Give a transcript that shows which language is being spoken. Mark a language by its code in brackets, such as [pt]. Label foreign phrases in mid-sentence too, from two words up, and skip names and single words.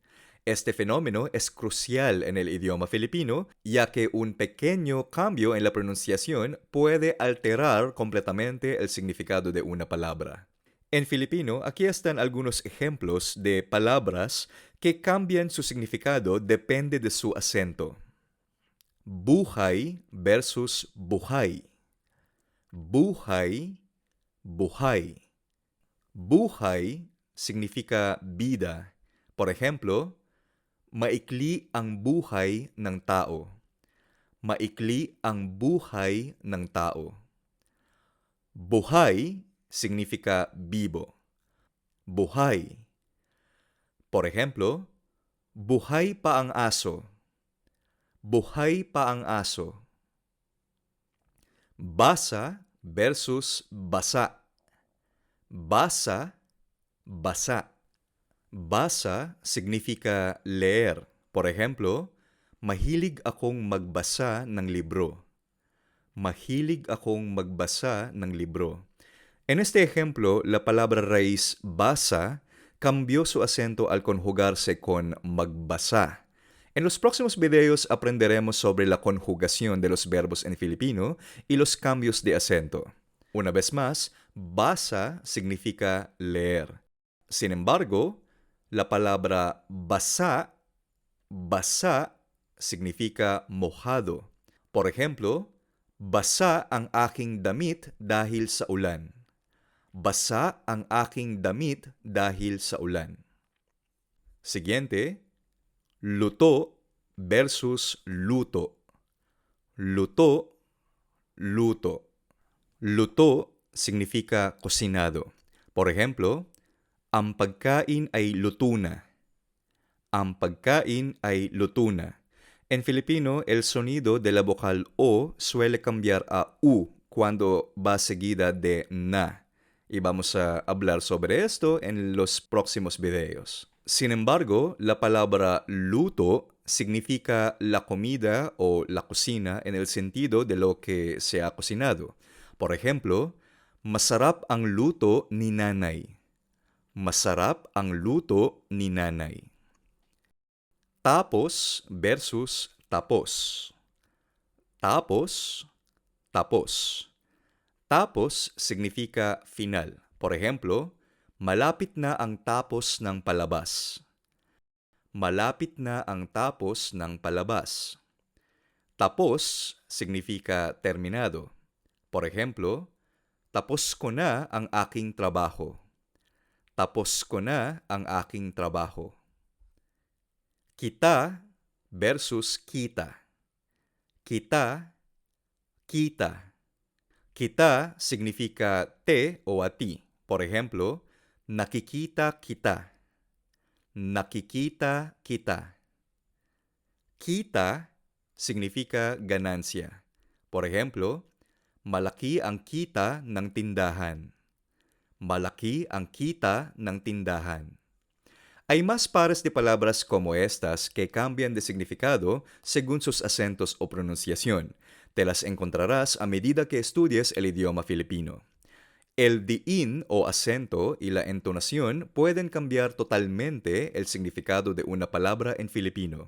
[es] Este fenómeno es crucial en el idioma filipino, ya que un pequeño cambio en la pronunciación puede alterar completamente el significado de una palabra. En filipino, aquí están algunos ejemplos de palabras que cambian su significado depende de su acento. [tl] Buhay versus buhay. Buhay, buhay. [es] Buhay significa vida. Por ejemplo, [tl] maikli ang buhay ng tao. Maikli ang buhay ng tao. [es] Buhay significa vivo. Buhay. Por ejemplo, [tl] buhay pa ang aso. Buhay pa ang aso. Basa versus basa. Basa, basa. [es] Basa significa leer. Por ejemplo, [tl] mahilig akong magbasa ng libro. Mahilig akong magbasa ng libro. [es] En este ejemplo, la palabra raíz basa cambió su acento al conjugarse con magbasa. En los próximos videos aprenderemos sobre la conjugación de los verbos en filipino y los cambios de acento. Una vez más, basa significa leer. Sin embargo, la palabra [tl] basa, basa [es] significa mojado. Por ejemplo, [tl] basa ang aking damit dahil sa ulan. Basa ang aking damit dahil sa ulan. [es] Siguiente, [tl] luto versus luto. Luto, luto. [es] Luto significa cocinado. Por ejemplo, [tl] ang pagkain ay luto na. Ang pagkain ay luto na. [es] En Filipino, el sonido de la vocal O suele cambiar a U cuando va seguida de na. Y vamos a hablar sobre esto en los próximos videos. Sin embargo, la palabra luto significa la comida o la cocina en el sentido de lo que se ha cocinado. Por ejemplo, [tl] masarap ang luto ni nanay. Masarap ang luto ni nanay. Tapos versus tapos. Tapos, tapos. [es] Tapos significa final. Por ejemplo, [tl] malapit na ang tapos ng palabas. Malapit na ang tapos ng palabas. [es] Tapos significa terminado. Por ejemplo, [tl] tapos ko na ang aking trabaho. Tapos ko na ang aking trabaho. Kita versus kita. Kita, kita. [es] Kita significa te o a ti. Por ejemplo, [tl] nakikita kita. Nakikita kita. [es] Kita significa ganancia. Por ejemplo, [tl] malaki ang kita ng tindahan. Malaki ang kita ng tindahan. [es] Hay más pares de palabras como estas que cambian de significado según sus acentos o pronunciación. Te las encontrarás a medida que estudies el idioma filipino. El diin o acento y la entonación pueden cambiar totalmente el significado de una palabra en filipino.